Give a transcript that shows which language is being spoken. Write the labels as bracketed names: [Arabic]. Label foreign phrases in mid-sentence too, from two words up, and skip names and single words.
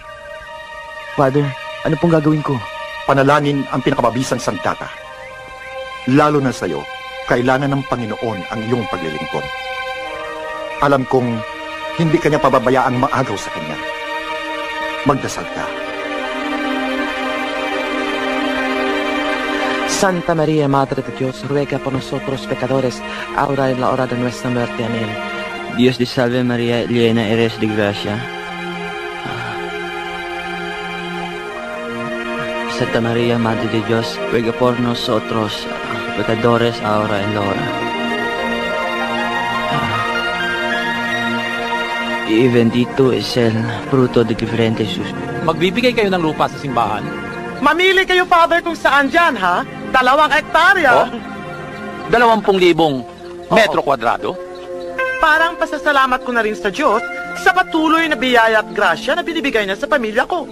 [Filipino] Father, ano pong gagawin ko? Panalangin ang pinakamabisang sandata. Lalo na sa iyo, kailangan ng Panginoon ang iyong paglilingkod. Alam kong hindi kanya pababayaang maagaw sa kanya. Magdasal ka. [Spanish] Santa María, Madre de Dios, ruega por nosotros pecadores, ahora en la hora de nuestra muerte. Amén. Dios te salve María, llena eres de gracia. Santa María, Madre de Dios, ruega por nosotros, pecadores, ahora en la hora. Y bendito es el fruto de tu vientre, Jesús. [Filipino] Magbibigay kayo ng lupa sa simbahan? Mamili kayo, Father, kung saan dyan, ha? 2 hektarya. 20,000 metro kwadrado? Parang pasasalamat ko na rin sa Diyos sa patuloy na biyaya at grasya na binibigay niya sa pamilya ko.